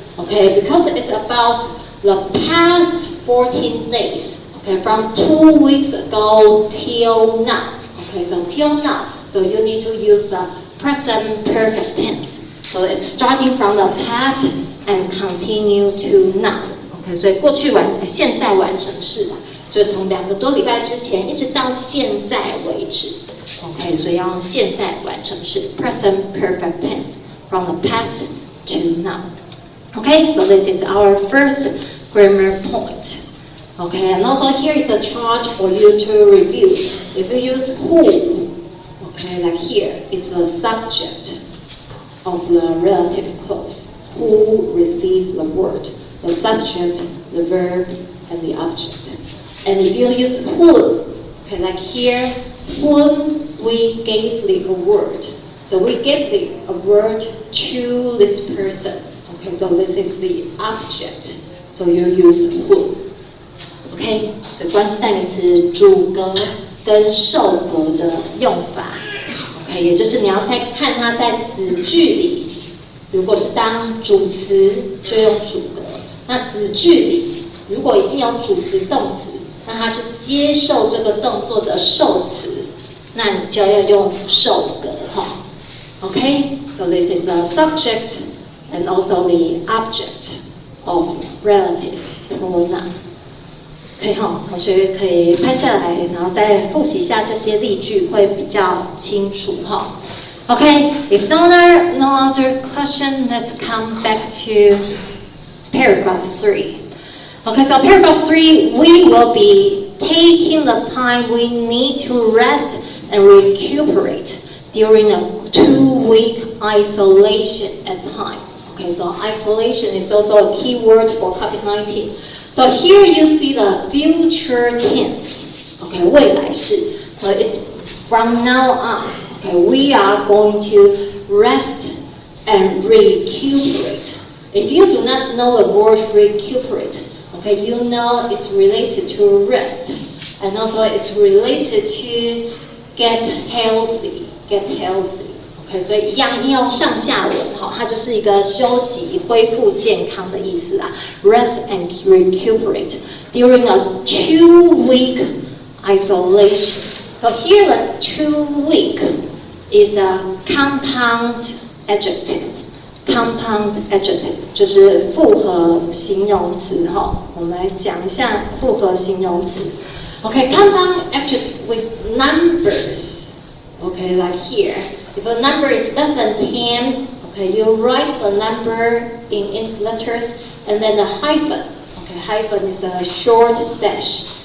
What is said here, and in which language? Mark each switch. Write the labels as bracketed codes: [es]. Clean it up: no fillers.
[en] Okay, because it's about the past 14 days. Okay, from 2 weeks ago till now. Okay, so till now. So you need to use the present perfect tense. So it's starting from the past and continue to now. [zh] OK， 所以过去现在完成式嘛，就从2个多礼拜之前一直到现在为止。 [en] OK， [zh] 所以要用现在完成式 [en] present perfect tense from the past to now. OK, so this is our first grammar point. OK, and also here is a chart for you to review. If you use who, OK, like here, it's the subject of the relative clause. Who received the word, the subject, the verb, and the object. And if you use whom, okay, like here, whom we gave the award. So we gave the award to this person. Okay, so this is the object. So you use whom. [zh] Okay, 所以关系代名词主格跟受格的用法。 OK， 也就是你要再看它在子句里，如果是当主词就用主格，那子句里如果已经有主词动词，那它是接受这个动作的受词，那你就要用受格哈。 [en] Okay, so this is the subject and also the object of relative pronoun. [zh] 可以哈，同学可以拍下来，然后再复习一下这些例句，会比较清楚哈。 [en] Okay, if no other question, let's come back to paragraph 3. Okay, so paragraph 3, we will be taking the time we need to rest and recuperate during a 2-week isolation at time. Okay, so isolation is also a key word for COVID-19. So here you see the future tense. Okay, 未来式. So it's from now on. Okay, we are going to rest and recuperate. If you do not know the word recuperate, okay, you know it's related to rest, and also it's related to get healthy. [zh] Okay, 所以一样应用上下文哈，它就是一个休息、恢复健康的意思啊。 [en] Rest and recuperate during a 2-week isolation. So here the 2-week is a compound adjective. [zh] Compound adjective 就是复合形容词哈。我们来讲一下复合形容词。 [en] Okay, compound adjective with numbers. Okay, like here. If a number is less than 10, okay, you write the number in its letters and then a hyphen. Okay, hyphen is a short dash.